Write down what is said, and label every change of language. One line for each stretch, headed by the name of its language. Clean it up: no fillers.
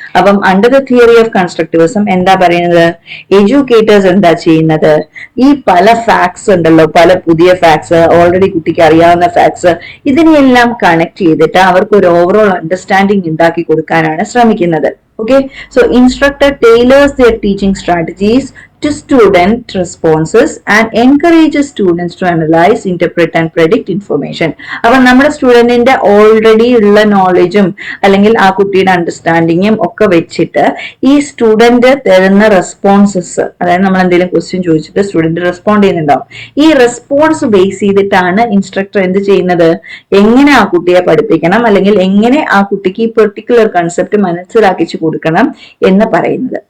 Malayalam: അപ്പം
English: under the theory of constructivism
Malayalam: എന്താ പറയുന്നത്, എഡ്യൂക്കേറ്റേഴ്സ് എന്താ ചെയ്യുന്നത്, ഈ പല ഫാക്ട്സ് ഉണ്ടല്ലോ, പല പുതിയ ഫാക്ട്സ്, ഓൾറെഡി കുട്ടിക്ക് അറിയാവുന്ന ഫാക്ട്സ്, ഇതിനെയെല്ലാം കണക്ട് ചെയ്തിട്ട് അവർക്ക് ഒരു ഓവറോൾ അണ്ടർസ്റ്റാൻഡിങ് ഉണ്ടാക്കി കൊടുക്കാനാണ് ശ്രമിക്കുന്നത്.
English: Okay, so instructor tailors their teaching strategies to student responses and encourages students to analyze, interpret and predict information.
Malayalam: അപ്പൊ നമ്മുടെ സ്റ്റുഡന്റിന്റെ ഓൾറെഡി ഉള്ള നോളജും അല്ലെങ്കിൽ ആ കുട്ടിയുടെ അണ്ടർസ്റ്റാൻഡിങ്ങും ഒക്കെ വെച്ചിട്ട് ഈ സ്റ്റുഡന്റ് തരുന്ന റെസ്പോൺസസ്, അതായത് നമ്മൾ എന്തെങ്കിലും ക്വസ്റ്റ്യൻ ചോദിച്ചിട്ട് സ്റ്റുഡന്റ് റെസ്പോണ്ട് ചെയ്യുന്നുണ്ടാവും, ഈ റെസ്പോൺസ് ബേസ് ചെയ്തിട്ടാണ് ഇൻസ്ട്രക്ടർ എന്ത് ചെയ്യുന്നത്, എങ്ങനെ ആ കുട്ടിയെ പഠിപ്പിക്കണം അല്ലെങ്കിൽ എങ്ങനെ ആ കുട്ടിക്ക് ഈ പെർട്ടിക്കുലർ കൺസെപ്റ്റ് മനസ്സിലാക്കിച്ചു കൊടുക്കണം എന്ന് പറയുന്നത്.